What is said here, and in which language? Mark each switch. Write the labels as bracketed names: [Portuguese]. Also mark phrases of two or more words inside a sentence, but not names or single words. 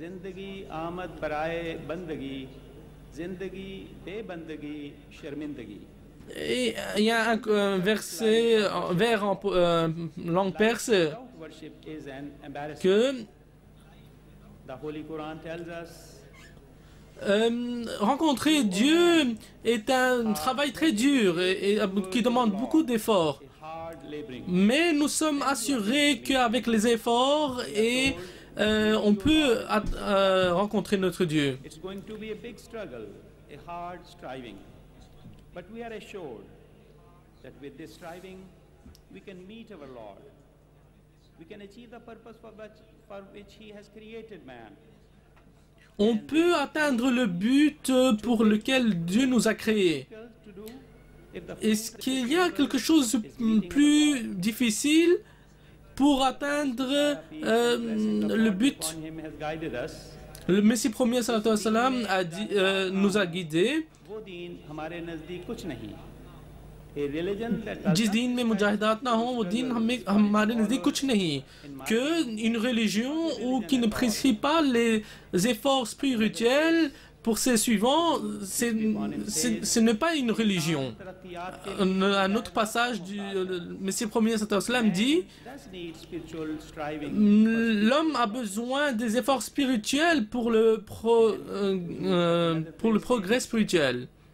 [French] Et il y a un verset, vers en langue perse, que rencontrer Dieu est un travail très dur et qui demande beaucoup d'efforts. Mais nous sommes assurés qu'avec les efforts on peut rencontrer notre Dieu. [English] But we are assured that with this striving, we can meet our Lord. We can achieve the purpose for which He has created man. [French] On peut atteindre le but pour lequel Dieu nous a créés. Est-ce qu'il y a quelque chose de plus difficile pour atteindre le but. Le Messie premier [Arabic] صلى الله عليه وسلم [French] a dit, nous a guidés. [Urdu] جس دین میں مجاہدات نہ ہو وہ دین ہمارے نزدیک کچھ نہیں [French] que une religion ou qui ne précise pas les efforts spirituels pour ses suivants, ce n'est pas une religion. Un autre passage du Messie premier [Arabic] صلى الله عليه وسلم [French] dit l'homme a besoin des efforts spirituels pour le progrès spirituel.